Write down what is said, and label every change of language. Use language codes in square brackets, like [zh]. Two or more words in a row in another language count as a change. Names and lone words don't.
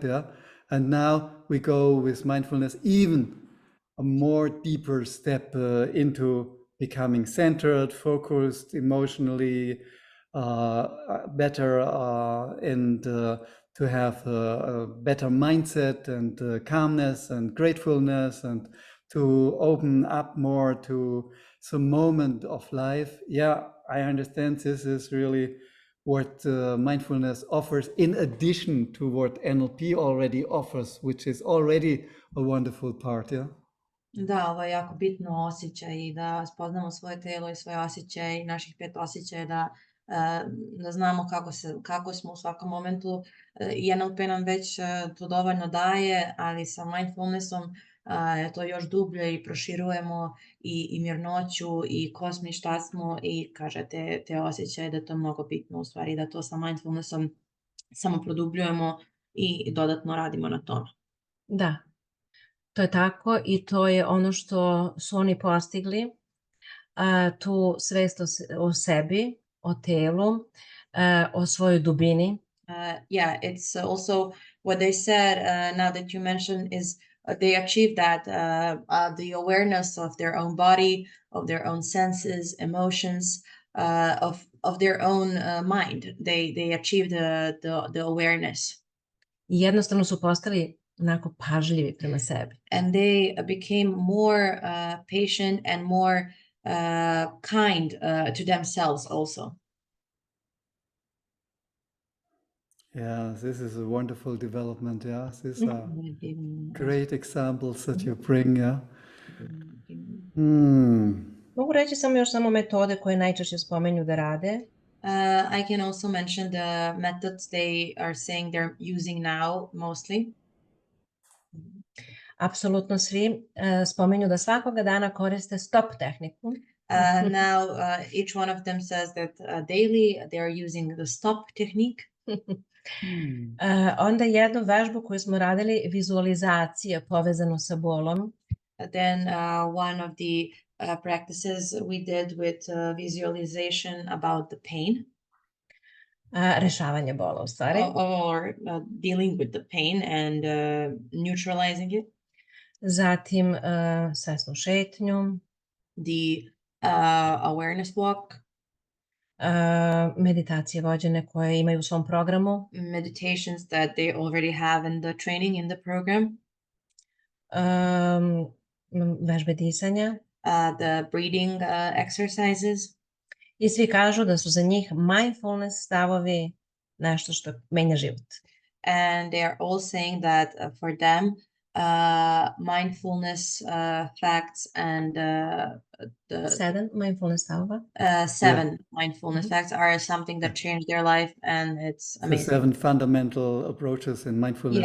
[en] Yeah, and now we go with mindfulness even a more deeper step into becoming centered, focused, emotionally better, and to have a better mindset and calmness and gratefulness, and to open up more to the moment of life. Yeah, I understand this is really what mindfulness offers in addition to what NLP already offers, which is already a wonderful part. Yeah. [sr] Da, ovo je jako bitno osjećaj i da spoznamo svoje telo i svoje osjećaje, naših 5 osjećaja, da znamo kako smo u svakom momentu. I NLP nam već to dovoljno daje, ali sa mindfulnessom je to još dublje i proširujemo i mirnoću i ko smo i šta smo i kaže te osjećaje, da je to mnogo bitno u stvari, da to sa mindfulnessom samo produbljujemo i dodatno radimo na tome. Da, to je tako i to je ono što su oni postigli, tu svest o sebi, o telu, o svojoj dubini. [en] Yeah, it's also what they said, now that you mentioned, is they achieved that, the awareness of their own body, of their own senses, emotions, of their own mind. They achieved the awareness. [sr] I jednostavno su postali onako pažljivi prema sebi. [en] And they became more patient and more kind to themselves also. Yeah, this is a wonderful development. Yeah, these are great examples that you bring. Yeah. [sr] Mogu reći samo metode koje najčešće spomenju da rade. [en] I can also mention the methods they are saying they're using now mostly. [sr] Apsolutno svi spomenju da svakoga dana koriste stop tehniku. [en] Now each one of them says that daily they are using the stop technique. [sr] Onda jednu vežbu koju smo radili, vizualizacija povezano sa bolom. [en] Then one of the practices we did with visualization about the pain. [sr] Rešavanje bola u stvari. [en] Or dealing with the pain and neutralizing it. [sr] Zatim svesnu šetnju. [en] The awareness walk. [sr] Meditacije vođene koje imaju u svom programu. [en] Meditations that they already have in the training, in the program. [sr] Vežbe disanja. [en] The breathing exercises. [sr] I svi kažu da su za njih mindfulness stavovi nešto što menja život. [en] And they are all saying that for them mindfulness facts and the [sr] 7 mindfulness stavova. [en] 7 mindfulness facts are something that changed their life, and it's amazing. The 7 fundamental approaches in mindfulness.